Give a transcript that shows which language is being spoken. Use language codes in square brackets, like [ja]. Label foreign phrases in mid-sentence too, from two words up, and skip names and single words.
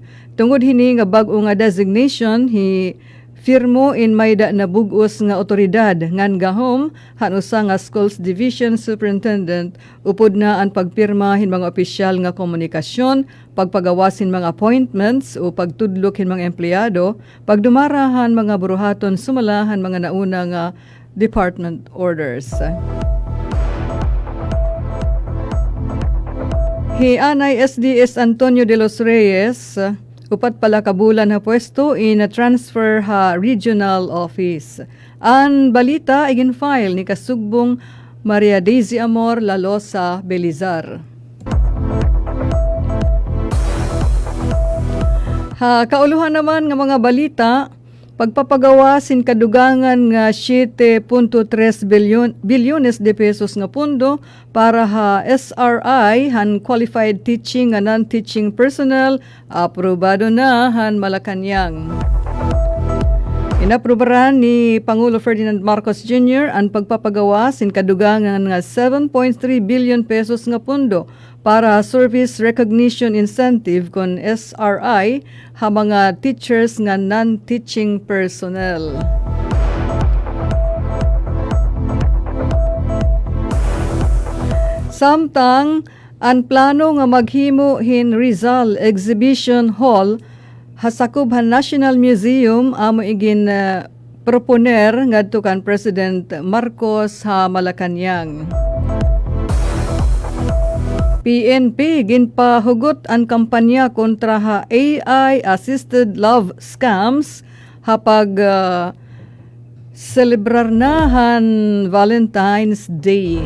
[war] Tungod hini nga bag-o nga designation hi Firmo in mayda na bugos nga otoridad ngan gahom han usa nga [en] Schools Division Superintendent [war] upod na ang pagpirma hin mga opisyal nga komunikasyon, pagpagawasin mga appointments o pagtudlok hin mga empleyado, pagdumarahan mga buruhaton sumalahan mga nauna nga [en] department orders. [war] Anay SDS Antonio de los Reyes, upat pala kabulan ha pwesto in a transfer ha regional office. Ang balita igin file ni Kasugbong Maria Daisy Amor Lalosa Belizar. Kauluhan naman nga mga balita, pagpapagawa sin kadugangan nga 7.3 [es] bilyones de pesos [war] nga pundo para ha SRI han [en] qualified teaching and non-teaching personnel [war] aprobado na han Malacanang. Inaprobaran ni Pangulo Ferdinand Marcos Jr. ang pagpapagawa sin kadugangan nga 7.3 [en] billion pesos [war] nga pundo para [en] service recognition incentive [war] kon SRI ha mga teachers nga [en] non-teaching personnel. [war] Samtang ang plano nga maghimo hin Rizal Exhibition Hall hasakubhan National Museum amo igin proponer ngadto kan President Marcos ha Malacanang. PNP ginpahugot ang kampanya kontra ha [en] AI-assisted love scams [war] hapag celebrar na han Valentine's Day.